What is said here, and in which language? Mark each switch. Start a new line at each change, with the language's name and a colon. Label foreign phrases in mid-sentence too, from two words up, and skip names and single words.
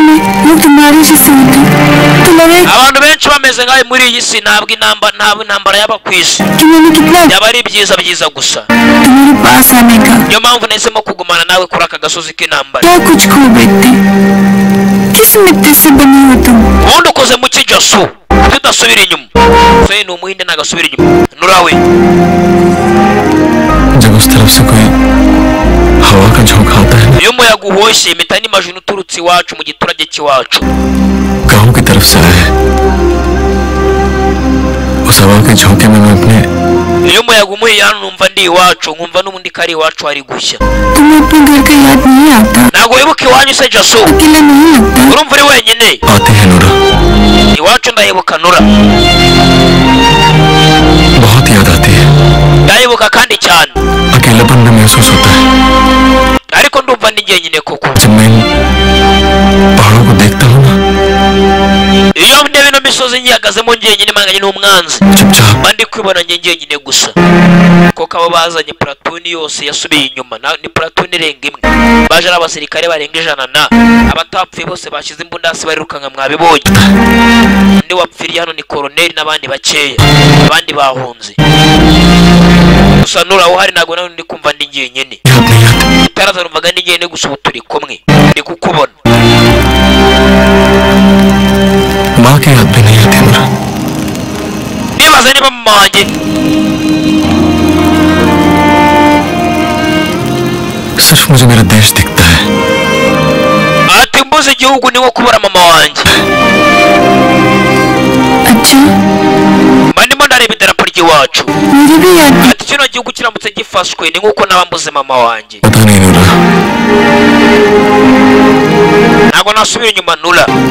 Kinyarwanda: abantu benshi bameze nkawe muri iyi si ntabwo intambara yaba ku isi yaba ari byiza gusa niyo mpamvu nahisemo kugumana nawe kuri aka gasozi k'intambara ubundi ukoze mu ki Jasu tudasubira inyuma soye ni umuhinde ntagasubira inyuma Nura we
Hindi: जब उस तरफ से कोई हवा का झोंका आता है
Kinyarwanda: iyo umuyaga uhoshye impeta n'imajini uturutse iwacu mu giturage cy'iwacu
Hindi: गांव की तरफ से आए उस हवा के झोंके में मैं अपने
Kinyarwanda: iyo umuyaga umuhiye hano numva ndi iwacu nkumva n'ubundi kari iwacu hari gushya ntabwo wibuka iwanyu se Jasu urumva uri wenyine
Hindi: आते हैं नूरा
Kinyarwanda: iwacu ndahibuka Nura
Hindi: बहुत याद आती है
Kinyarwanda: ndahibuka kandi cyane
Hindi: अकेलापन में महसूस होता है
Kinyarwanda: ariko ndumva ndi jyenyine koko
Hindi: जब मैं पहाड़ों को देखता हूँ ना
Kinyarwanda: iyo ndebe no misozi nyihagazemo jyenyine manganye n'umwanzi
Hindi: चुपचाप
Kinyarwanda: bandi kwibona jyenyine gusa koko abo bazanye platoon yose yasubiye inyuma ni platoon irenga imwe baje ari abasirikare barenga 100 abatapfuye bose bashize imbunda hasi barirukanka mwabibonye ndi wapfiriye hano ni colonel n'abandi bakeya abandi bahunze gusa Nura uhari ntago nawe ndi kumva ndi jyenyine taraza numvaga ndi jyenyine gusa ubu turi kumwe ndi kukubona
Hindi: माँ के याद भी नहीं आती नूरा
Kinyarwanda: nibaza niba mama wanjye
Hindi: सिर्फ मुझे मेरा देश दिखता है
Kinyarwanda: ati mbuze igihugu ni nko kubura mama wanjye Manimo ndareba idarapo ry'iwacu. Ati kino gihugu kiramutse gifashwe ni nkuko nabambuze mama wanjye. Ntabwo nasubira inyuma Nura.